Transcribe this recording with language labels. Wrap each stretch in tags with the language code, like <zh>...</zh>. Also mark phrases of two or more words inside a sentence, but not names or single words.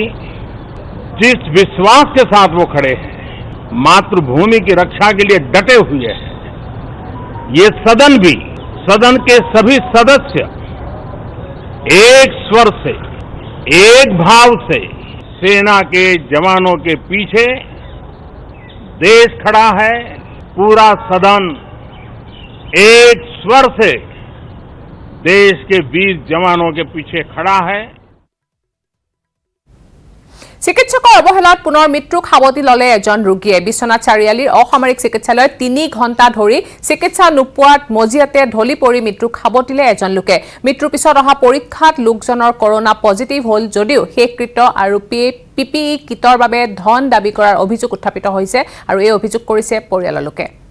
<hi>जिस विश्वास के साथ वो खड़े हैं, मातृभूमि की रक्षा के लिए डटे हुए हैं, ये सदन भी, सदन के सभी सदस्य एक स्वर से, एक भाव से सेना के जवानों के पीछे देश खड़ा है। पूरा सदन एक स्वर से देश के वीर जवानों के पीछे खड़ा है।</hi> <as>চিকিৎসকৰ অৱহেলাত পুনৰ মৃত্যুক সাৱটি ললে এজন ৰোগীয়ে। বিশ্বনাথ চাৰিআলিৰ অসামৰিক চিকিৎসালয়ত 3 ঘণ্টা ধৰি চিকিৎসা নোপোৱাত মজিয়াতে ঢলি পৰি মৃত্যুক সাৱটিলে এজন লোকে। মৃত্যুৰ পিছত অহা পৰীক্ষাত লোকজনৰ</as> <en>corona positive</en> <as>হ'ল যদিও শেষকৃত্য আৰু PPE কিটৰ বাবে ধন দাবী কৰাৰ অভিযোগ উত্থাপিত হৈছে আৰু এই অভিযোগ কৰিছে পৰিয়ালৰ লোকে।</as>